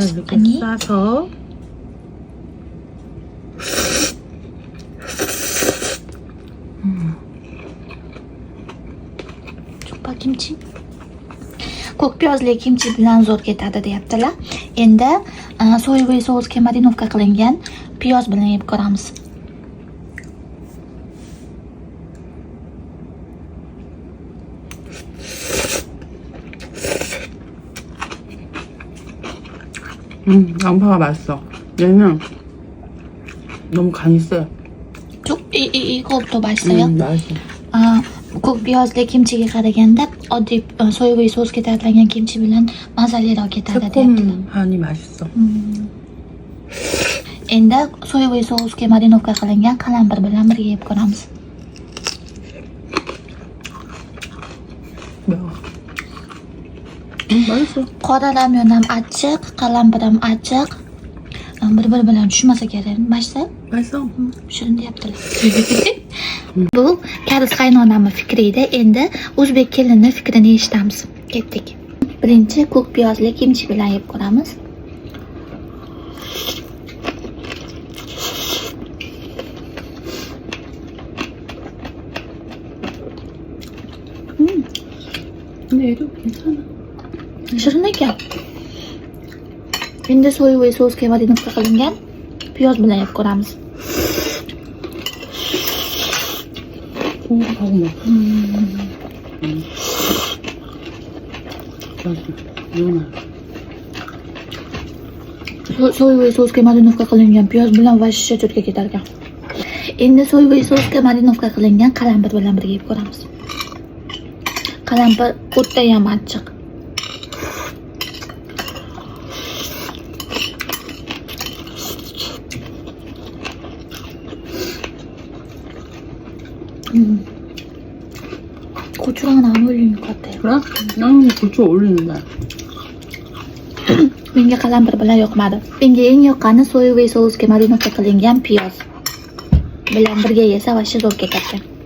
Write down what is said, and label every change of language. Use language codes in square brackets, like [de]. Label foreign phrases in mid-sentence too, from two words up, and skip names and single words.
[uz] Qani? Chupa kimchi. Ko'k piyozli kimchi bilan zo'r ketadi deyaptilar. Endi so'yvoy sousga marinovka qilingan piyoz bilan yeb ko'ramiz. [ko] 양파가 맛있어. 얘는 너무 간이 세. 이거부터 맛있어요? 맛있어. [uz] Ko'k piyozli kimchiga qaraganda oddiy so'yvoy sousga tayyorlangan kimchi bilan mazaliroq ketadi deyaptilar. [ko] 새콤하니 맛있어. [uz] Endi so'yvoy sousga marinovka qilingan qalampir bilan birga yeb ko'ramiz. [ko] 매워. 맛있어. [uz] Qora ramyon ham achchiq, qalampir ham achchiq. Bir-biri bilan tushmasa kerak. Masha? [ko] 맛있어. [uz] Shirin deyaptilar. Bu kariz qaynonamning fikri edi. Endi o'zbek kelinining fikrini eshitamiz. Ketdik. Birinchi ko'k piyozli kimchi bilan yeb ko'ramiz. [ko] 근데 얘도 괜찮아. [uz] Shirin ekan. Endi so'yvoy sousga marinovka qilingan piyoz bilan yeb ko'ramiz. [ko] 하고 먹어. 맛있어. 이거는. [uz] So'yvoy sousga marinovka qilingan piyoz bilan vashsha jo'tga ketar ekan. Endi so'yvoy sousga marinovka qilingan qalampir bilan birga yeb ko'ramiz. Qalampir o'ta ham achchiq. [ko] 고추랑은 안 어울리는 것 같아요. 그래? 나는 고추 어울리는데. [uz] Menga qalampir bilan yoqmadi. Menga eng yoqqani so'yvoy sousga marinovka qilingan piyoz bilan birga yesa vashsha zo'r ketarkan.